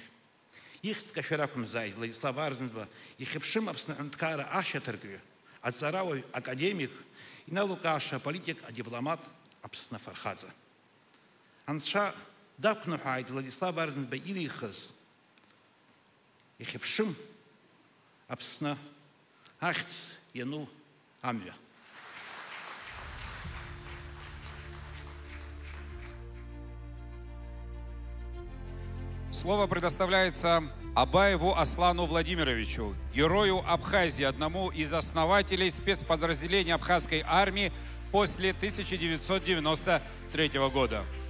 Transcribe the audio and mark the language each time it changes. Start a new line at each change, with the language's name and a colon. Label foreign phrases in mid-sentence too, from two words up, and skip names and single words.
Abkhazian: Ихьӡ кашәар акәымзааит Владислав Арзынба ихьыԥшым Аԥсны аҳәынҭқарра ашьаҭаркҩы, аҵарауаҩ, академик, иналукааша политик, дипломат Аԥсны Фархаҵа. Анцәа дақәныҳәааит Владислав Арзынба ирихыз ихьыԥшым Аԥсны ахьӡ иану амҩа.
Russian: Слово предоставляется Абаеву Аслану Владимировичу, герою Абхазии, одному из основателей спецподразделения абхазской армии после 1993 года.